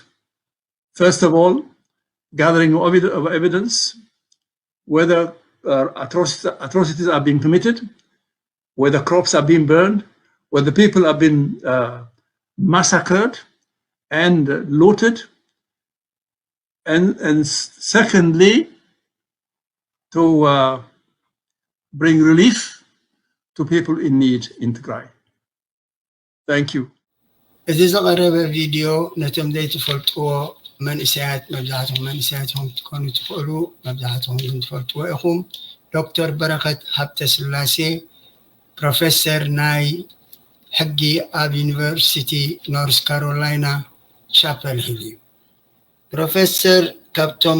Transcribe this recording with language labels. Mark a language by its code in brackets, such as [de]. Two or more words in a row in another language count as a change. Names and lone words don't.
[en] First of all, gathering of evidence, whether atrocities are being committed, whether crops are being burned, whether people have been massacred and looted, and secondly, to bring relief to people in need in Tigray. Thank you. [ti] እዚ ዝቐረበ ቪድዮ ነቶም ዘይትፈልጥዎ መንእሰያት መብዛሕትኦም መንእሰያትኩም ትኮኑ ትኽእሉ መብዛሕትኩም ግን ትፈልጥዎ ኢኹም ዶክተር በረከት ሃብተ ስላሴ ፕሮፌሰር ናይ ሕጊ ኣብ ዩኒቨርሲቲ ኖርዝ ካሮላይና ቻፐል ሂል እዩ ፕሮፌሰር ካብቶም